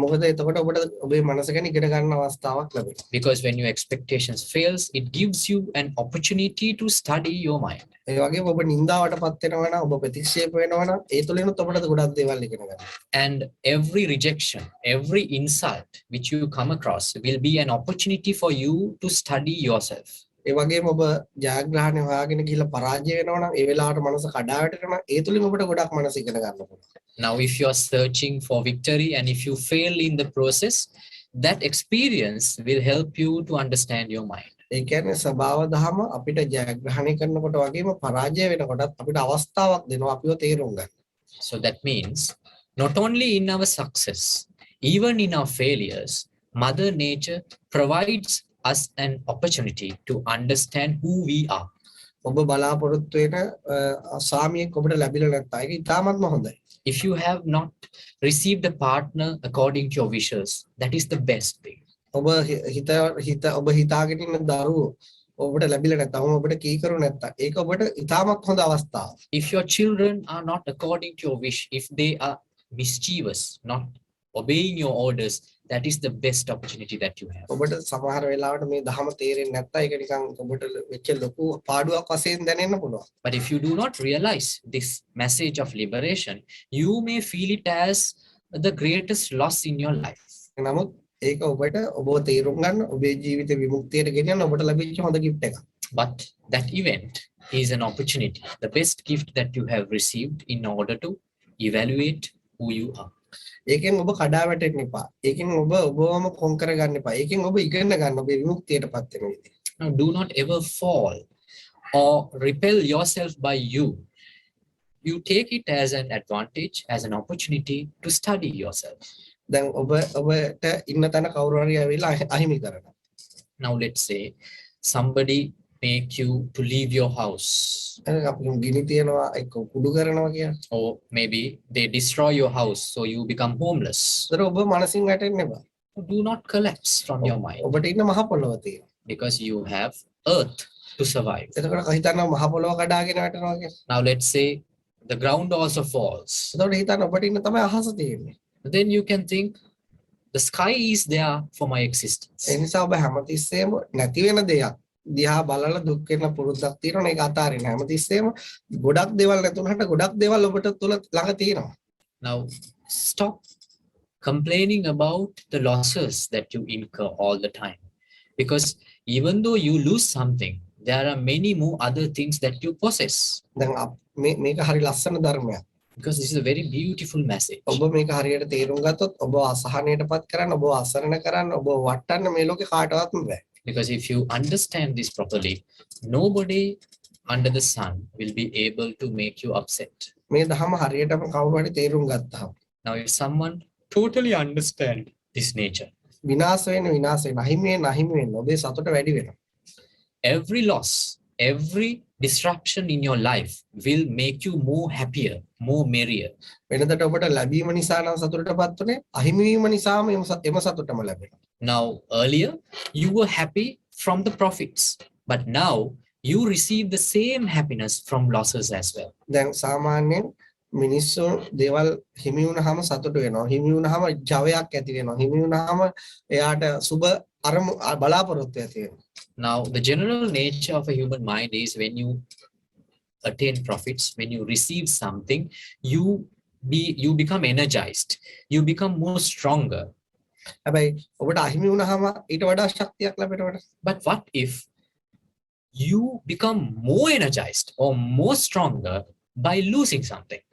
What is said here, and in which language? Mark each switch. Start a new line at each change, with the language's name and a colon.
Sinhala: මොකද එතකොට ඔබට ඔබේ මනස ගැන ඉගෙන ගන්න අවස්ථාවක් ලැබෙනවා.
English: Because when your expectations fails, it gives you an opportunity to study your mind.
Sinhala: ඒ වගේම ඔබ නින්දාවටපත් වෙනවා නම් ඔබ ප්‍රතික්ෂේප වෙනවා නම් ඒ තුලිනුත් ඔබට ගොඩක් දේවල් ඉගෙන ගන්න.
English: And every rejection, every insult which you come across will be an opportunity for you to study yourself.
Sinhala: ඒ වගේම ඔබ ජයග්‍රහණය හොයාගෙන ගිහිල්ලා පරාජය වෙනවා නම් ඒ වෙලාවට මනස කඩා වැටෙනවා ඒ තුලින් ඔබට ගොඩක් මනස ඉගෙන ගන්න පුළුවන්.
English: Now, if you are searching for victory and if you fail in the process, that experience will help you to understand your mind.
Sinhala: ඒ කියන්නේ ස්වභාව දහම අපිට ජයග්‍රහණය කරනකොට වගේම පරාජය වෙනකොටත් අපිට අවස්ථාවක් දෙනවා අපිව තේරුම් ගන්න.
English: So that means not only in our success, even in our failures, Mother Nature provides us an opportunity to understand who we are.
Sinhala: ඔබ බලාපොරොත්තු වෙන සාමියෙක් ඔබට ලැබිලා නැත්නම් ඒක ඉතාමත්ම හොඳයි.
English: If you have not received a partner according to your wishes, that is the best thing.
Sinhala: ඔබ ඔබ හිතාගෙන ඉන්න දරුවෝ ඔබට ලැබිලා නැත්නම් ඔබට කීකරු නැත්නම් ඒක ඔබට ඉතාමත් හොඳ අවස්ථාවක්.
English: If your children are not according to your wish, if they are mischievous, not obeying your orders, that is the best opportunity that you have.
Sinhala: ඔබට සමහර වෙලාවට මේ ධහම තේරෙන්නේ නැත්නම් ඒක නිකන් ඔබට වෙච්ච ලොකු පාඩුවක් වශයෙන් දැනෙන්න පුළුවන්.
English: But if you do not realize this message of liberation, you may feel it as the greatest loss in your life.
Sinhala: නමුත් ඒක ඔබට ඔබව තේරුම් ගන්න ඔබේ ජීවිත විමුක්තියට ගෙනියන්න ඔබට ලැබිච්ච හොඳ gift එකක්.
English: But that event is an opportunity, the best gift that you have received in order to evaluate who you are.
Sinhala: ඒකෙන් ඔබ කඩා වැටෙන්න එපා. ඒකෙන් ඔබවම කොන්කර ගන්න එපා. ඒකෙන් ඔබ ඉගෙන ගන්න ඔබේ විමුක්තියටපත් වෙන විදිහ.
English: Now, do not ever fall or repel yourself by you. You take it as an advantage, as an opportunity to study yourself.
Sinhala: දැන් ඔබට ඉන්න තැන කවුරු හරි ඇවිල්ලා අහිමි කරනවා.
English: Now, let's say somebody make you to leave your house.
Sinhala: අපි ගිනි තියනවා එක්ක කුඩු කරනවා කියන.
English: Or maybe they destroy your house, so you become homeless.
Sinhala: ඒතර ඔබ මනසින් වැටෙන්න එපා.
English: Do not collapse from your mind.
Sinhala: ඔබට ඉන්න මහ පොළොව තියෙනවා.
English: Because you have earth to survive.
Sinhala: එතකොට හිතන්න මහ පොළොව කඩාගෙන වැටෙනවා කියන.
English: Now, let's say the ground also falls.
Sinhala: එතකොට හිතන්න ඔබට ඉන්න තමයි අහස තියෙන්නේ.
English: Then you can think the sky is there for my existence.
Sinhala: ඒ නිසා ඔබ හැමතිස්සෙම නැති වෙන දෙයක් දිහා බලලා දුක් වෙන පුරුද්දක් තියෙනවා ඒක අතාරින්න හැමතිස්සෙම ගොඩක් දේවල් නැතුණාට ගොඩක් දේවල් ඔබට තුල ළඟ තියෙනවා.
English: Now, stop complaining about the losses that you incur all the time. Because even though you lose something, there are many more other things that you possess.
Sinhala: දැන් මේක හරි ලස්සන ධර්මයක්.
English: Because this is a very beautiful message.
Sinhala: ඔබ මේක හරියට තේරුම් ගත්තොත් ඔබ අසහනයටපත් කරන්න ඔබ අසරණ කරන්න ඔබ වටන්න මේ ලෝකේ කාටවත්ම බෑ.
English: Because if you understand this properly, nobody under the sun will be able to make you upset.
Sinhala: මේ ධර්ම හරියටම කවුරු හරි තේරුම් ගත්තාම
English: Now, if someone totally understand this nature,
Sinhala: විනාශ වෙන අහිමි වෙන ඔබේ සතුට වැඩි වෙනවා.
English: Every loss, every disruption in your life will make you more happier, more merrier.
Sinhala: වෙනදට ඔබට ලැබීම නිසා නම් සතුටටපත් උනේ අහිමි වීම නිසාම එම සතුටම ලැබෙනවා.
English: Now, earlier, you were happy from the profits, but now you receive the same happiness from losses as well.
Sinhala: දැන් සාමාන්‍යයෙන් මිනිස්සු දේවල් හිමි වුණාම සතුට වෙනවා. හිමි වුණාම ජවයක් ඇති වෙනවා. හිමි වුණාම එයාට සුබ බලාපොරොත්තු ඇති වෙනවා.
English: Now, the general nature of a human mind is when you attain profits, when you receive something, you become energized, you become more stronger.
Sinhala: හැබැයි ඔබට අහිමි වුණාම ඊට වඩා ශක්තියක් ලැබෙනවද?
English: But what if you become more energized or more stronger by losing something?